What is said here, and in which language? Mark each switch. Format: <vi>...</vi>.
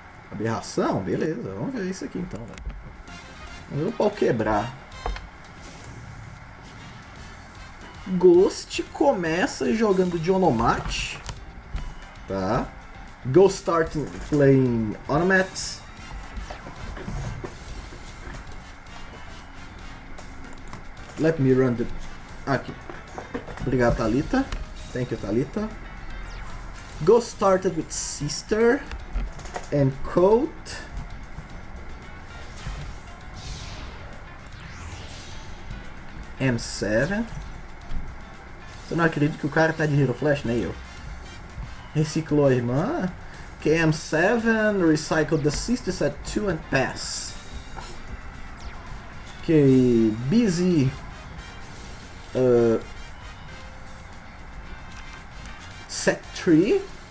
<pt>Aberração? Beleza, vamos ver isso aqui então, velho. Vamos ver o pau quebrar. Ghost começa jogando de Onomate. Tá.</pt> <en>Ghost start playing Onomats. Let me run the...</en> <pt>Aqui. Obrigado, Thalita.</pt> <en>Thank you, Thalita. Ghost started with Sister and Coat. M7.</en> <pt>Eu não acredito que o cara tá de Hero Flash, nem eu. Reciclou a irmã.</pt> <en>KM7, recycled the sisters at 2 and pass. Okay, busy. Set 3.</en>